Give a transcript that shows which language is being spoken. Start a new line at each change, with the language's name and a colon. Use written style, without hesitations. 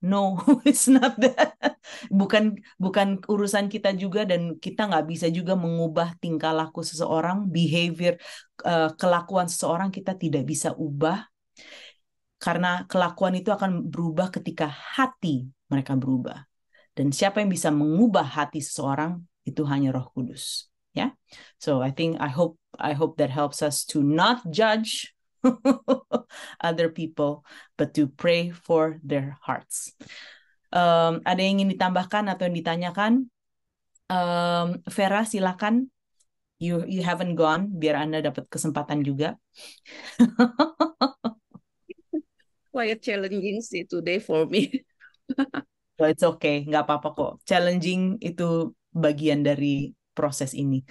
English: No, it's not that.
Indonesian: Bukan urusan kita juga, dan kita nggak bisa juga mengubah tingkah laku seseorang, behavior, kelakuan seseorang kita tidak bisa ubah, karena kelakuan itu akan berubah ketika hati mereka berubah. Dan siapa yang bisa mengubah hati seseorang itu hanya Roh Kudus.
English: Ya, so I hope that helps us to not judge other people, but to pray for their hearts.
Indonesian: Ada yang ingin ditambahkan atau yang ditanyakan? Vera, silakan.
English: You haven't gone,
Indonesian: biar Anda dapat kesempatan juga.
English: Quite challenging sih today for me. So it's okay,
Indonesian: nggak apa-apa kok. Challenging itu bagian dari proses ini.